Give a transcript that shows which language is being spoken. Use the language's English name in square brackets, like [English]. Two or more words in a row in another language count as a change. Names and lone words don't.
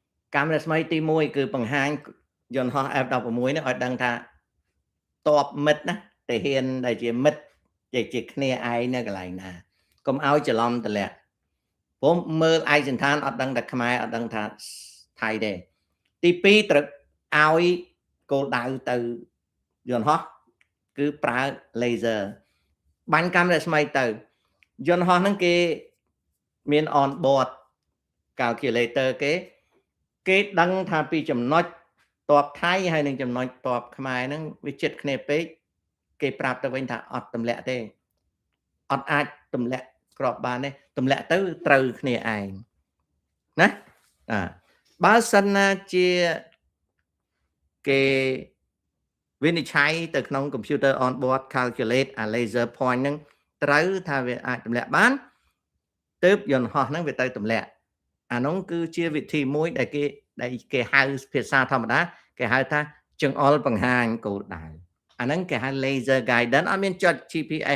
[Khmer] កាមេរ៉ាថ្មីទី1គឺបង្ហាញយន្តហោះ F16 នេះឲ្យដឹងថាតបមិត្តណាទាហានដែលជាមិត្តជាគ្នាឯងនៅកន្លែងណាកុំឲ្យច្រឡំទម្លាក់ព្រោះមើលឯកសណ្ឋានអត់ដឹងថាខ្មែរអត់ដឹងថាថៃទេទី2ត្រូវឲ្យគោលដៅទៅយន្តហោះគឺប្រើ laser បាញ់កាមេរ៉ាថ្មីទៅយ ន្តហោះហ្នឹងគេមាន [English] on board calculator [Khmer] គេដឹងថាពីចំណុចតបថៃហើយនឹងចំណុចតបខ្មែរហ្នឹងវាជិតគ្នាពេកគេប្រាប់ទៅវិញថាអត់ទម្លាក់ទេអត់អាចទម្លាក់ក្របបានទេទម្លាក់ទៅត្រូវគ្នាឯ ងណាបើសិនណាជាគេវិនិច្ឆ័យទៅក្នុង [English] computer on board calculate [Khmer] អា [English] laser point [Khmer] ហ្នឹងត្រូវថាវាអាចទម្លាក់បានទើបយន្តហោះហ្នឹងវាទៅទម្លាក់អានោះគឺជា វិធីមួយដែលគេហៅភាសាធម្មតាគេហៅថាចង្អុលបង្ហាញគោលដៅអាហ្នឹងគេហៅ [English] laser guidance [Khmer] អត់មានចុច GPS